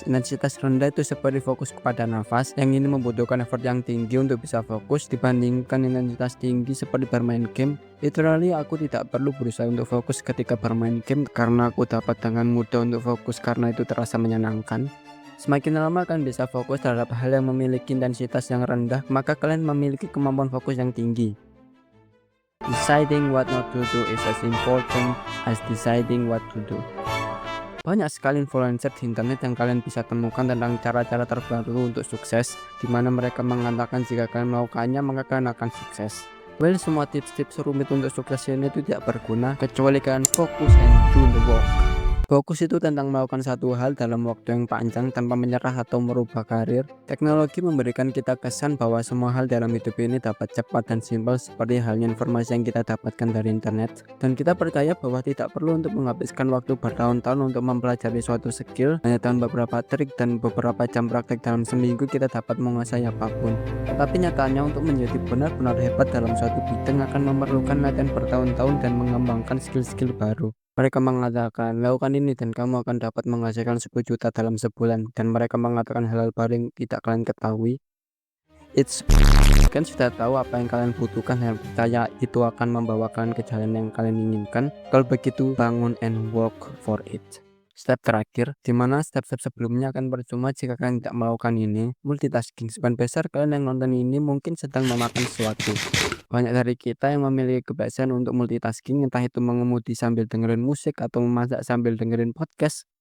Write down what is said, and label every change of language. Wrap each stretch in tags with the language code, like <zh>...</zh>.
<id>Intensitas rendah itu seperti fokus kepada nafas, yang ini membutuhkan effort yang tinggi untuk bisa fokus, dibandingkan intensitas tinggi seperti bermain game. Literally, aku tidak perlu berusaha untuk fokus ketika bermain game karena aku dapat dengan mudah untuk fokus karena itu terasa menyenangkan. Semakin lama kalian bisa fokus terhadap hal yang memiliki intensitas yang rendah, maka kalian memiliki kemampuan fokus yang tinggi.</id> <en>Deciding what not to do is as important as deciding what to do.</en> <id>Banyak sekali influencer di internet yang kalian bisa temukan tentang cara-cara terbaru untuk sukses, di mana mereka mengatakan jika kalian melakukannya maka kalian akan sukses. Well, semua tips-tips rumit untuk sukses ini itu tidak berguna kecuali kalian fokus</id> <en>and do the work.</en> <id>Fokus itu tentang melakukan satu hal dalam waktu yang panjang tanpa menyerah atau merubah karir. Teknologi memberikan kita kesan bahwa semua hal dalam hidup ini dapat cepat dan simpel seperti halnya informasi yang kita dapatkan dari internet. Dan kita percaya bahwa tidak perlu untuk menghabiskan waktu bertahun-tahun untuk mempelajari suatu skill. Hanya dengan beberapa trik dan beberapa jam praktek dalam seminggu kita dapat menguasai apapun. Tetapi nyatanya untuk menjadi benar-benar hebat dalam suatu bidang akan memerlukan latihan bertahun-tahun dan mengembangkan skill-skill baru. Mereka mengatakan, lakukan ini dan kamu akan dapat menghasilkan 10 juta dalam sebulan. Dan mereka mengatakan hal-hal baru yang tidak kalian ketahui. Kalian sudah tahu apa yang kalian butuhkan dan percaya itu akan membawa kalian ke jalan yang kalian inginkan. Kalau begitu, bangun</id> <en>and work for it.</en> <id>Step terakhir, dimana step-step sebelumnya akan percuma jika kalian tidak melakukan ini. Multitasking. Sebagian besar kalian yang nonton ini mungkin sedang memakan sesuatu. Banyak dari kita yang memiliki kebiasaan untuk multitasking, entah itu mengemudi sambil dengerin musik atau memasak sambil dengerin podcast.</id>